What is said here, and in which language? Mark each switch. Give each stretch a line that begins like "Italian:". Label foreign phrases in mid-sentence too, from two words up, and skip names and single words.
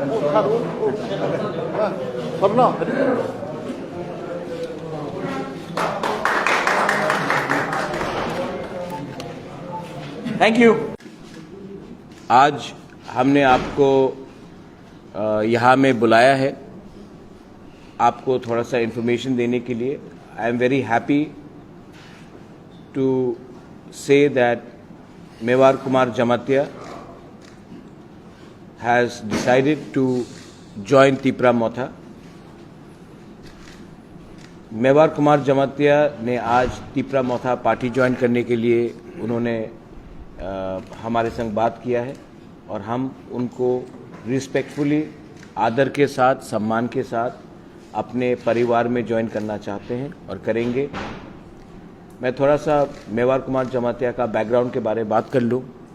English: Thank you.
Hindi: आज हमने आपको यहाँ में बुलाया है आपको थोड़ा सा इन्फॉर्मेशन देने के लिए.
English: I am very happy to say that मेवार कुमार जमातिया has decided to join Tipra Mothani.
Hindi: मेवार कुमार जमातिया ने आज तिपरा मोथा पार्टी ज्वाइन करने के लिए उन्होंने हमारे संग बात किया है और हम उनको रिस्पेक्टफुली, आदर के साथ, सम्मान के साथ अपने परिवार में ज्वाइन करना चाहते हैं और करेंगे. मैं थोड़ा सा मेवार कुमार जमातिया का बैकग्राउंड के बारे में बात कर लूँ.